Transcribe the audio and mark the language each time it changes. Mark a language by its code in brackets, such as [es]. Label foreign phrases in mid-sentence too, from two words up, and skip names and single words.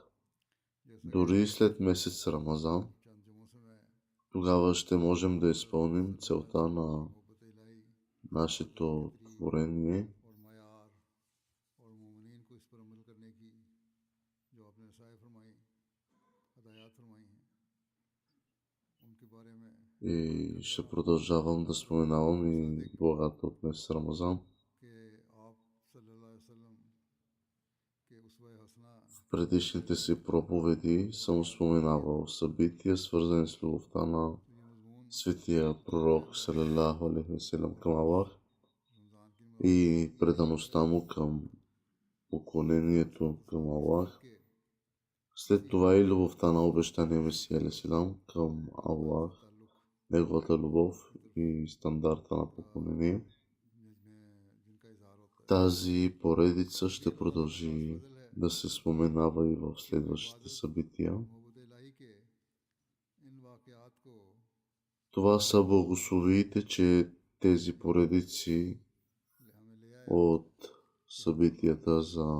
[bg] Дори след месец Рамазан, тогава ще можем да изпълним целта на нашето творение, и ще продължавам да споменавам и благата от месец Рамазан. В предишните си проповеди съм споменавал събития, свързани с любовта на светия пророк [ar] صلى الله عليه وسلم [bg] към Аллах и предаността му към поклонението към Аллах. След това и любовта на обещания Месия [ar] عليه السلام [bg] към Аллах, неговата любов и стандарта на поклонение. Тази поредица ще продължи да се споменава и в следващите събития. Това са благословиите, че тези поредици от събитията за